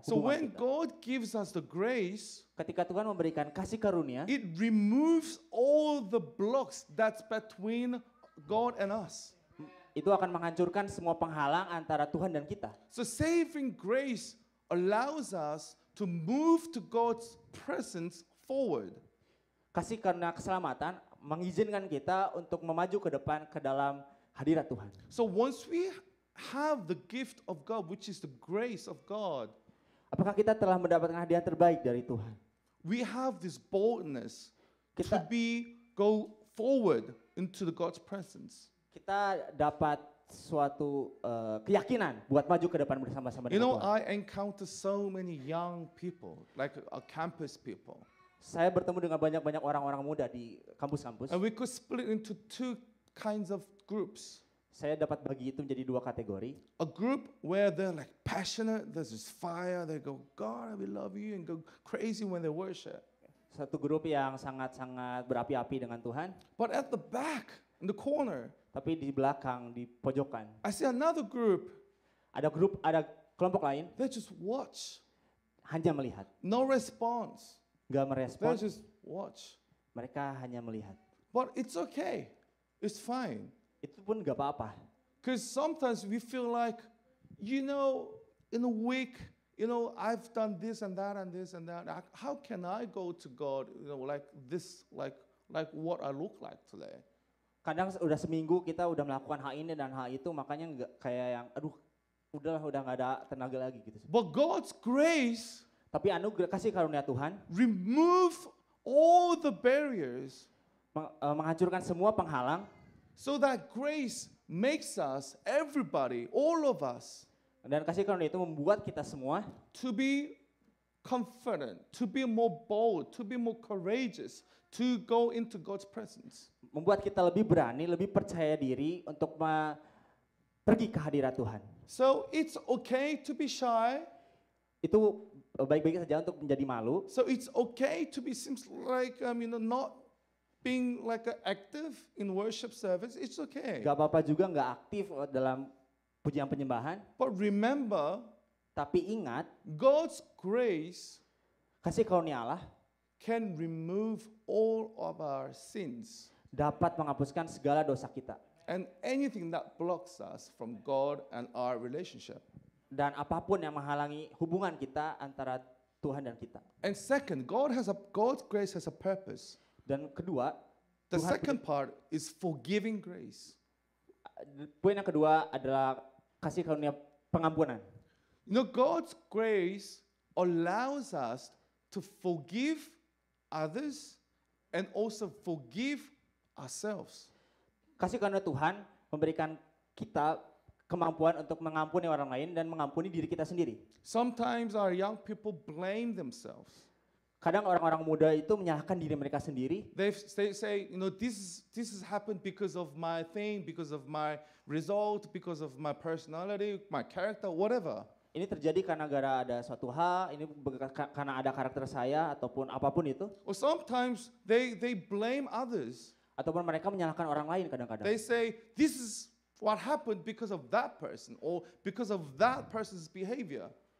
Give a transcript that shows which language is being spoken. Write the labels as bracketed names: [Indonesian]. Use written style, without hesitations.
[English] So [Indonesian] hubungan [English] when [Indonesian] kita. [English] God gives us the grace, [Indonesian] Ketika Tuhan memberikan kasih karunia, [English] it removes all the blocks that's between God and us. [Indonesian] itu akan menghancurkan semua penghalang antara Tuhan dan kita. [English] So saving grace allows us to move to God's presence forward. [Indonesian] Kasih karunia keselamatan mengizinkan kita untuk memaju ke depan ke dalam hadirat Tuhan. [English] So once we have the gift of God, which is the grace of God, [Indonesian] Apakah kita telah mendapatkan hadiah terbaik dari Tuhan? [English] we have this boldness to [Indonesian] Kita [English] go forward into the God's presence. [Indonesian] kita dapat suatu keyakinan buat maju ke depan bersama-sama [English] You [Indonesian] dengan [English] know, [Indonesian] Tuhan. [English] I encounter so many young people, like campus people. [Indonesian] Saya bertemu dengan banyak-banyak orang-orang muda di kampus-kampus. [English] And we could split into two kinds of groups. [Indonesian] Saya dapat bagi itu menjadi 2 kategori. [English] A group where they're like passionate, there's this fire, they go, God, we love you, and go crazy when they worship. [Indonesian] Satu grup yang sangat-sangat berapi-api dengan Tuhan, [English] But at the back, in the corner, [Indonesian] tapi di belakang, di pojokan, [English] I see another group, [Indonesian] ada kelompok lain [English] they just watch, [Indonesian] hanya melihat, [English] no response. [Indonesian] nggak [English] They [Indonesian] merespon, [English] just watch. [Indonesian] mereka hanya melihat. [English] But it's okay, it's fine. [Indonesian] Itu pun nggak apa-apa. [English] Because sometimes we feel like, you know, in a week, you know, I've done this and that and this and that. How can I go to God, you know, like this, like what I look like today? [Indonesian] Kadang udah seminggu kita udah melakukan hal ini dan hal itu, makanya nggak kayak yang, aduh, udah nggak ada tenaga lagi gitu. [English] But God's grace [Indonesian] Tapi anugerah kasih karunia Tuhan [English] remove all the barriers [Indonesian] menghancurkan semua penghalang, [English] so that grace makes us, everybody, all of us, [Indonesian] dan kasih karunia itu membuat kita semua [English] to be confident, to be more bold, to be more courageous, to go into God's presence. [Indonesian] membuat kita lebih berani, lebih percaya diri untuk pergi ke hadirat Tuhan. [English] So it's okay to be shy. [Indonesian] Itu baik-baik saja untuk menjadi malu. [English] So it's okay to be seems like you know, not being like active in worship service. It's okay. [Indonesian] Gak apa-apa juga nggak aktif dalam pujian penyembahan. [English] But remember, [Indonesian] Tapi ingat, [English] God's grace [Indonesian] kasih karunia Allah [English] can remove all of our sins [Indonesian] dapat menghapuskan segala dosa kita. [English] and anything that blocks us from God and our relationship. [Indonesian] Dan apapun yang menghalangi hubungan kita antara Tuhan dan kita. [English] And second, God's grace has a purpose. [Indonesian] Dan kedua, [English] The [Indonesian] Tuhan [English] second part is forgiving grace. [Indonesian] poin yang kedua adalah kasih karunia pengampunan. [English] You know, God's grace allows us to forgive others and also forgive ourselves. [Indonesian] Kasih karunia Tuhan memberikan kita kemampuan untuk mengampuni orang lain dan mengampuni diri kita sendiri. [English] Sometimes our young people blame themselves. [Indonesian] Kadang orang-orang muda itu menyalahkan diri mereka sendiri. [English] They say, you know, this has happened because of my thing, because of my result, because of my personality, my character, whatever. [Indonesian] Ini terjadi karena gara ada suatu hal, ini karena ada karakter saya ataupun apapun itu. [English] Or sometimes they blame others. [Indonesian] Ataupun mereka menyalahkan orang lain kadang-kadang. [English] They say, this is what happened because of that person or because of that person's behavior.